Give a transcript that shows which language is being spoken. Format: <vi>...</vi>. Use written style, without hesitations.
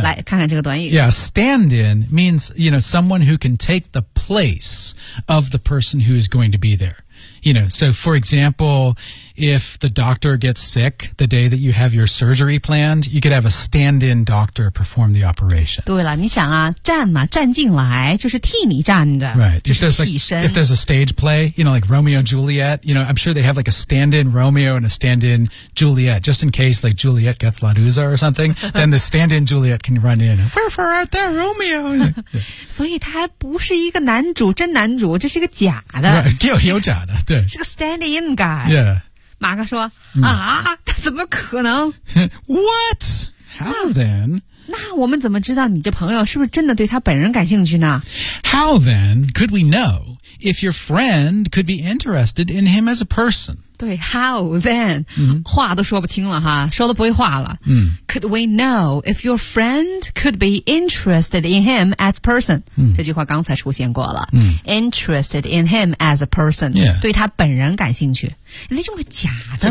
<zh>来看看这个短语。</zh> <en>Yeah, stand in means, you know, someone who can take the place of the person who is going to be there. You know, so for example, if the doctor gets sick the day that you have your surgery planned, you could have a stand in doctor perform the operation.</en> <zh>对了你想啊站嘛站进来就是替你站着。</zh> <en>Right.</en> <zh>就是替身</zh> <en>if there's a stage play, you know, like Romeo and Juliet, you know, I'm sure they have like a stand in Romeo and a stand in Juliet, just in case like Juliet gets La Dusa or something, then the stand in Juliet can run in. Wherefore art thou, Romeo?</en> <zh>所以他还不是一个男主真男主这是一个假的。</zh> <en>Right.</en> <zh>有假的对。</zh> <en>是个 stand in guy. Yeah.</en> <zh>马克说、嗯、啊怎么可能</zh> <en>What? How then?</en> <zh>那我们怎么知道你这朋友是不是真的对他本人感兴趣呢</zh> <en>How then could we know if your friend could be interested in him as a person? 对 how then?、嗯、</en> <zh>话都说不清了哈说都不会话了、嗯、</zh> <en>Could we know if your friend could be interested in him as a person?、嗯、</en> <zh>这句话刚才出现过了、嗯、</zh> <en>Interested in him as a person、 yeah.</en> <zh>对他本人感兴趣你用个假的、</zh>